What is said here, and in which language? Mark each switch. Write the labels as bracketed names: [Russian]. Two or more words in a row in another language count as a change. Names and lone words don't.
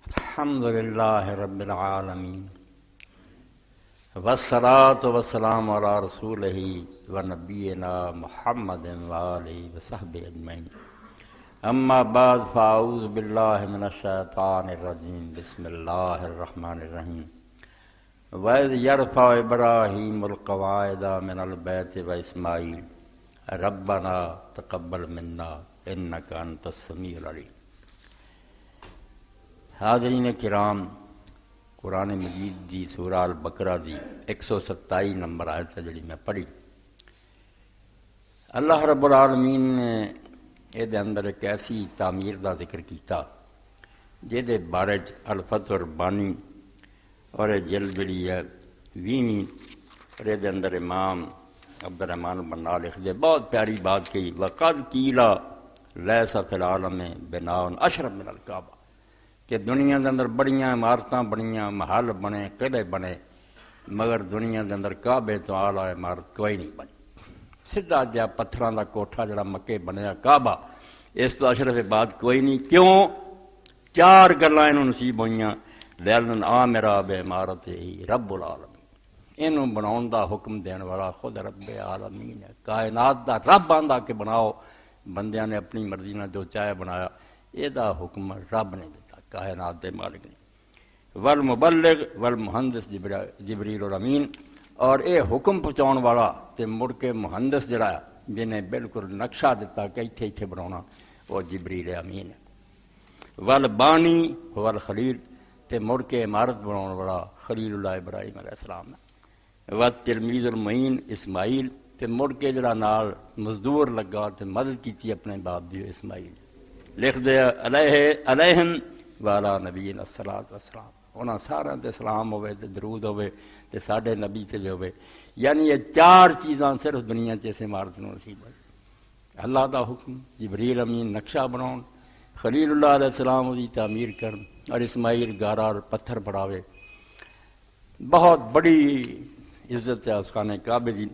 [Arabic] الحمد للہ رب العالمین والصلاة والسلام علی رسولہ و نبینا محمد وآلہ وصحبہ اجمعین اما بعد فاعوذ باللہ من الشیطان الرجیم بسم اللہ الرحمن الرحیم وَإِذْ يَرْفَعُ إِبْرَاهِيمُ الْقَوَاعِدَ مِنَ الْبَيْتِ وَإِسْمَاعِيلُ رَبَّنَا تَقَبَّلْ مِنَّا إِنَّكَ أَنْتَ السَّمِيعُ الْعَلِيمُ۔ [Punjabi] حاضرین کرام، قرآن مجید دی سورہ البقرہ دی 127 نمبر آیت جڑی میں پڑھی، اللہ رب العالمین نے یہ دے اندر ایک ایسی تعمیر دا ذکر کیتا جے دے بارے الفتح بانی اور جلد جڑی ہے 20 اور یہ دے اندر امام عبدالرحمن بنا لکھ دے بہت پیاری بات کہی، [Arabic] وَقَدْ قِيلَ لَيْسَ فِي الْعَالَمِ بِنَاءٌ أَشْرَفُ مِنَ الْكَعْبَةِ، [Punjabi] کہ دنیا کے اندر بڑیاں عمارتاں بنیاں، محل بنے، قلعے بنے، مگر دنیا کے اندر کعبے تو اعلیٰ عمارت کوئی نہیں بنی۔ سیدھا جہا پتھراں دا کوٹھا جڑا مکے بنیا کعبہ، اس تو اشرف بات کوئی نہیں۔ کیوں؟ 4 گلاں انہوں نصیب ہوئیاں، [Arabic] لِأَنَّ آمِرَ بِعِمَارَتِهِ رب العالمین، [Punjabi] انہوں بناؤن دا حکم دین والا خود رب عالمین ہے، کائنات دا رب آندا کہ بناؤ، بندیاں نے اپنی مرضی نہ جو چاہے بنایا، یہ دا حکم رب نے دیتا، کائنات دے مالک نے۔ [Arabic] والمبلغ والمہندس جبریل الامین، [Punjabi] اور اے حکم پہنچاؤن والا تے مڑ کے مہندس جڑا ہے جنہیں بالکل نقشہ دیتا کہ ایتھے ایتھے بناونا، وہ جبریل امین ہے۔ [Arabic] والبانی والخلیل، [Punjabi] تے مڑ کے عمارت بناؤن والا خلیل اللہ ابراہیم [Arabic] علیہ السلام [Punjabi] ہے۔ [Arabic] والتلمیذ المعین اسماعیل، [Punjabi] تے مڑ کے جڑا نال مزدور لگا تے مدد کیتی اپنے باپ دی اسماعیل، لکھ دے [Arabic] علیہم وعلی نبینا الصلاۃ والسلام، [Punjabi] انہاں سارا تے سلام ہوئے تے درود ہوئے تے ساڈے نبی تے بھی ہوئے۔ یعنی یہ 4 چیزاں صرف دنیا تے اس عمارت نوں نصیب ہوئی، اللہ دا حکم، جبریل امین نقشہ بناؤن، خلیل اللہ [Arabic] علیہ السلام [Punjabi] دی تعمیر کرن، اور اسماعیل گارا اور پتھر پڑھاوے۔ بہت بڑی عزت ہے اس خانے کعبے دی۔